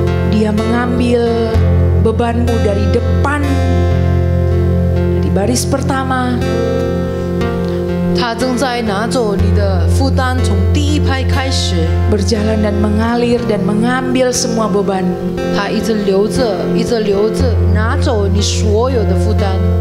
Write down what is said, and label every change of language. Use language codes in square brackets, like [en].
[id] Dia mengambil bebanmu dari depan, dari baris pertama, [zh] 他正在拿走你的负担，从第一排开始， [id] berjalan dan mengalir dan mengambil semua beban. [zh] 他一直留着，一直留着，拿走你所有的负担。